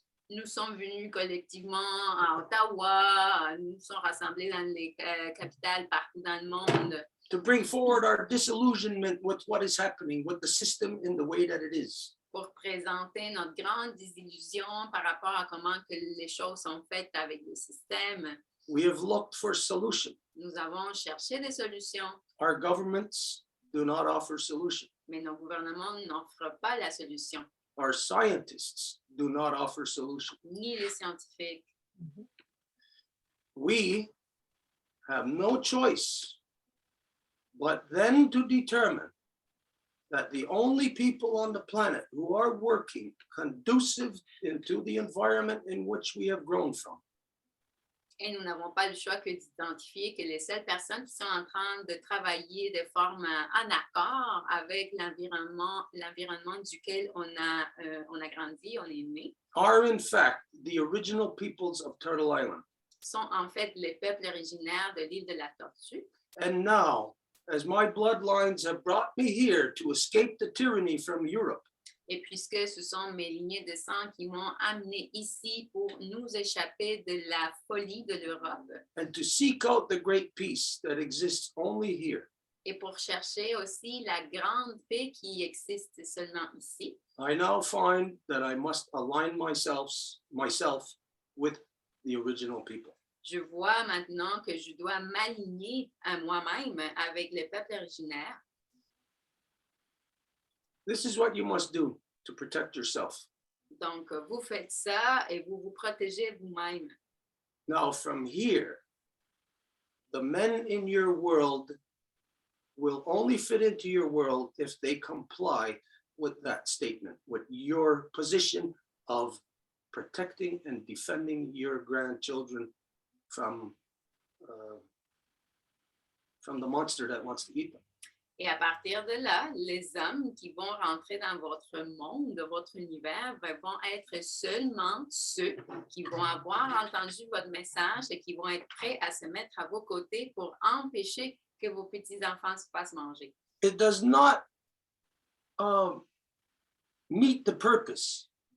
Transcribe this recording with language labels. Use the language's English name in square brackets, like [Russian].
[French] nous sommes venus collectivement à Ottawa, nous sommes rassemblés dans les capitales partout dans le monde [English] to bring forward our disillusionment with what is happening with the system in the way that it is. [French] pour présenter notre grande désillusion par rapport à comment que les choses sont faites avec le système. [English] We have looked for solution. [French] Nous avons cherché des solutions, [English] Our governments do not offer solution. [French] mais nos gouvernements n'offrent pas la solution, [English] Our scientists do not offer solution. [French] ni les scientifiques. [English] We have no choice but then to determine that the only people on the planet who are working conducive into the environment in which we have grown from [French] Et nous n'avons pas le choix que d'identifier que les seules personnes qui sont en train de travailler de forme en accord avec l'environnement duquel on a grandi, on est né, [English] are in fact the original peoples of Turtle Island. [French] sont en fait les peuples originaires de l'île de la Tortue. [English] And now, as my bloodlines have brought me here to escape the tyranny from Europe, [French] Et puisque ce sont mes lignées de sang qui m'ont amené ici pour nous échapper de la folie de l'Europe [English] and to seek out the great peace that exists only here, [French] et pour chercher aussi la grande paix qui existe seulement ici, [English] I now find that I must align myself with the original people. [French] je vois maintenant que je dois m'aligner à moi-même avec le peuple originaire. [English] This is what you must do to protect yourself. [French] Donc, vous faites ça et vous vous protégez vous-même. [English] Now, from here, the men in your world will only fit into your world if they comply with that statement, with your position of protecting and defending your grandchildren from the monster that wants to eat them. [French] Et à partir de là, les hommes qui vont rentrer dans votre monde, votre univers, vont être seulement ceux qui vont avoir entendu votre message et qui vont être prêts à se mettre à vos côtés pour empêcher que vos petits-enfants se fassent manger. [English] It does not meet the purpose.